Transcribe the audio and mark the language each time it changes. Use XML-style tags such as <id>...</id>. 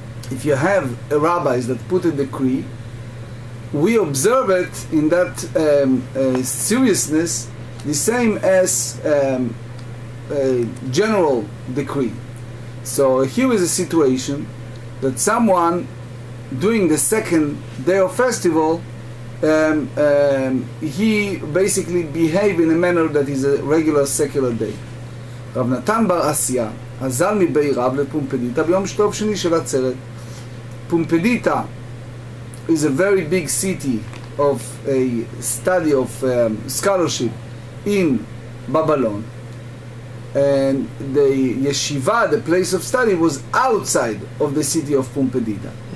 <en>If you have rabbis that put a decree, we observe it in that seriousness the same as a general decree. So here is a situation that someone during the second day of festival, he basically behave in a manner that is a regular secular day.</en> <he>רב נתן בר אסיה אזל מבעיריו לפומפדיטה ביום שני של עצרת.</he> <en>Pumpedita is a very big city of a study of scholarship in Babylon, and the yeshiva, the place of study, was outside of the city of Pumpedita.</en>